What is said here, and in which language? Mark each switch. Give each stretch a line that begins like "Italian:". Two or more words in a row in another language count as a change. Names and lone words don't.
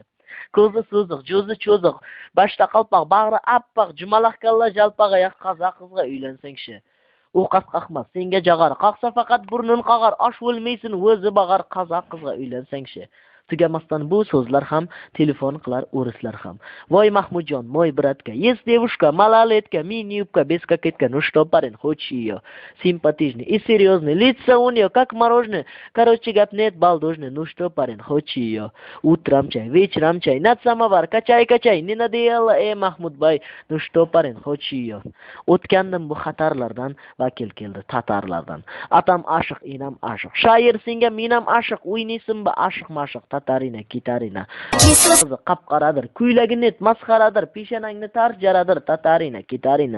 Uzbek: Ko'zi so'ziq, jo'zi cho'ziq, boshda qalpoq, bag'ri appoq, jumalaq kalla jalpoq oyoq qozoq qizga uylansang-chi. U qasqaqmas, senga jag'ar, qaqsa faqat burnun qag'ar, osh bo'lmaysin, o'zi bag'ar, qozoq qizga uylansang-chi. Tugamasdan bu so'zlar ham telefon qilar o'rislar ham.
Russian: Voy Mahmudjon, moy bratка, есть девушка, малолетка, мини-юбка, без кокетка, ну что, парень, хочешь ее? Симпатичный и серьезный, лицо у нее как мороженое, короче, гап нет, балдужный, ну что, парень, хочешь ее? Утром чай, вечером чай, над самовар, качай, не надоело, Mahmud boy, ну что, парень, хочешь ее?
Uzbek: O'tgandim bu xatarlardan, vakil keldi tatarlardan. Atam ashiq, enam ashiq, shoir senga menam ashiq, o'ynaysinmi ashiq-mashiq, tatarina, kitarina. Qap-qaradir, kuylagi net, masxaradir, peshanangni tarj jaradir, tatarina, kitarina.